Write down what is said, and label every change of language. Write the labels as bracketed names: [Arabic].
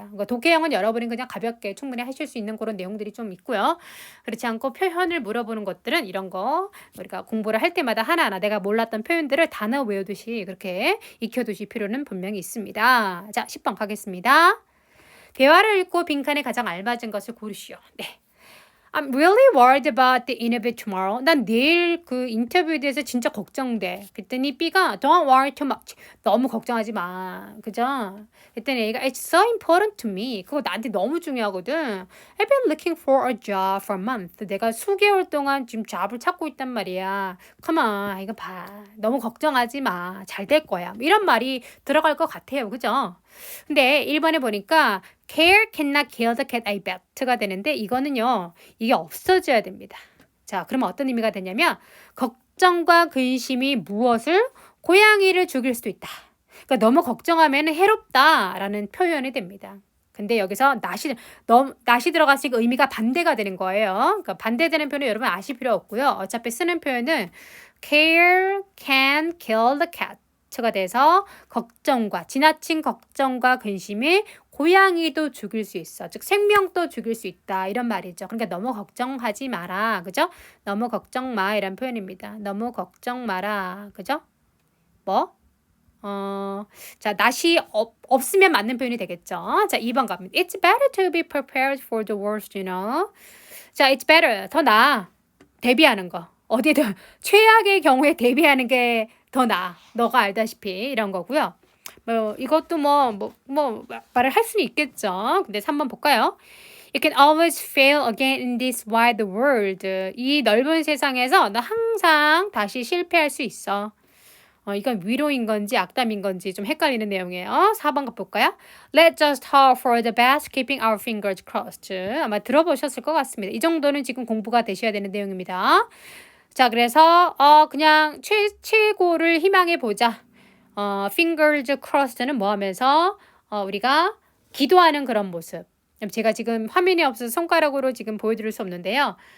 [Korean] 그러니까 독해형은 여러분이 그냥 가볍게 충분히 하실 수 있는 그런 내용들이 좀 있고요. 그렇지 않고 표현을 물어보는 것들은 이런 거 우리가 공부를 할 때마다 하나하나 내가 몰랐던 표현들을 단어 외우듯이 그렇게 익혀두실 필요는 분명히 있습니다. 자, 10번 가겠습니다. 대화를 읽고 빈칸에 가장 알맞은 것을 고르시오. 네. [English] I'm really worried about the interview tomorrow. [Korean] 난 내일 그 인터뷰에 대해서 진짜 걱정돼. 그랬더니 B가 [English] Don't worry too much. [Korean] 너무 걱정하지 마. 그죠? 그랬더니 A가 [English] It's so important to me. [Korean] 그거 나한테 너무 중요하거든. [English] I've been looking for a job for a month. [Korean] 내가 수개월 동안 지금 잡을 찾고 있단 말이야. [English] Come on. [Korean] 이거 봐. 너무 걱정하지 마. 잘 될 거야. 이런 말이 들어갈 것 같아요. 그죠? 근데 1번에 보니까 [English] care cannot kill the cat, I bet가 [Korean] 되는데 이거는요. 이게 없어져야 됩니다. 자, 그러면 어떤 의미가 되냐면 걱정과 근심이 무엇을? 고양이를 죽일 수도 있다. 그러니까 너무 걱정하면 해롭다라는 표현이 됩니다. 근데 여기서 not이 들어갔으니까 의미가 반대가 되는 거예요. 그러니까 반대되는 표현은 여러분 아실 필요 없고요. 어차피 쓰는 표현은 [English] care can kill the cat. [Korean] 가 돼서 지나친 걱정과 근심이 고양이도 죽일 수 있어. 즉 생명도 죽일 수 있다. 이런 말이죠. 그러니까 너무 걱정하지 마라. 그죠? 너무 걱정 마. 이런 표현입니다. 너무 걱정 마라. 그죠? 자, not이 없으면 맞는 표현이 되겠죠. 자, 2번 갑니다. [English] It's better to be prepared for the worst, you know. [Korean] 자, [English] it's better. [Korean] 더 나아. 대비하는 거. 어디든 최악의 경우에 대비하는 게 더 나아. 너가 알다시피 이런 거고요. 이것도 말을 할 수는 있겠죠. 근데 3번 볼까요? [English] You can always fail again in this wide world. [Korean] 이 넓은 세상에서 너 항상 다시 실패할 수 있어. 이건 위로인 건지 악담인 건지 좀 헷갈리는 내용이에요. 4번 볼까요? [English] Let's just hope for the best, keeping our fingers crossed. [Korean] 아마 들어보셨을 것 같습니다. 이 정도는 지금 공부가 되셔야 되는 내용입니다. 자, 그래서 그냥 최고를 희망해 보자. fingers crossed는 뭐 하면서 우리가 기도하는 그런 모습. 제가 지금 화면이 없어서 손가락으로 지금 보여드릴 수 없는데요.